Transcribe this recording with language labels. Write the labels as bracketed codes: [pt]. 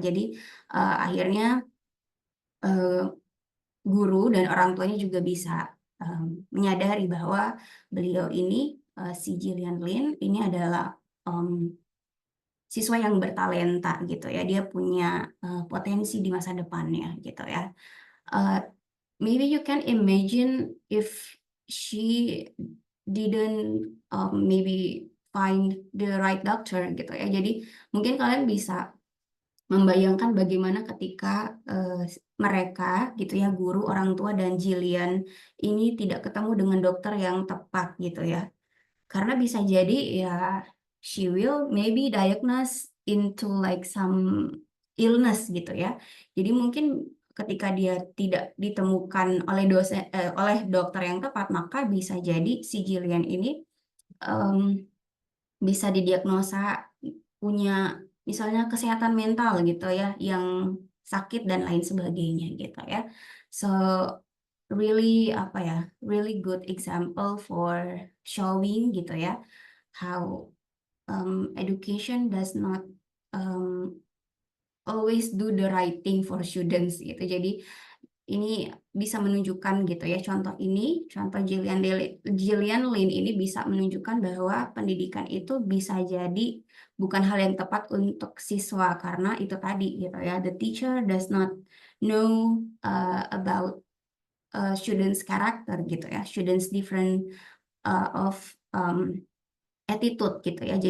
[id] Jadi akhirnya guru dan orang tuanya juga bisa menyadari bahwa beliau ini, si Gillian Lynn ini adalah siswa yang bertalenta gitu ya. Dia punya potensi di masa depannya gitu ya. [en] Maybe you can imagine if she didn't maybe find the right doctor gitu ya. [id] Jadi mungkin kalian bisa membayangkan bagaimana ketika mereka gitu ya, guru, orang tua, dan Gillian ini tidak ketemu dengan dokter yang tepat gitu ya. Karena bisa jadi ya [en] she will maybe diagnosed into like some illness gitu ya. [id] Jadi mungkin ketika dia tidak ditemukan oleh dokter yang tepat, maka bisa jadi si Gillian ini bisa didiagnosa punya misalnya kesehatan mental gitu ya, yang sakit dan lain sebagainya gitu ya. [en] So really really good example for showing gitu ya how education does not always do the right thing for students gitu. [id] Jadi ini bisa menunjukkan gitu ya, contoh Gillian Lynn ini bisa menunjukkan bahwa pendidikan itu bisa jadi bukan hal yang tepat untuk siswa, karena itu tadi gitu ya, [en] the teacher does not know about students character gitu ya, students different of attitude [id] gitu ya.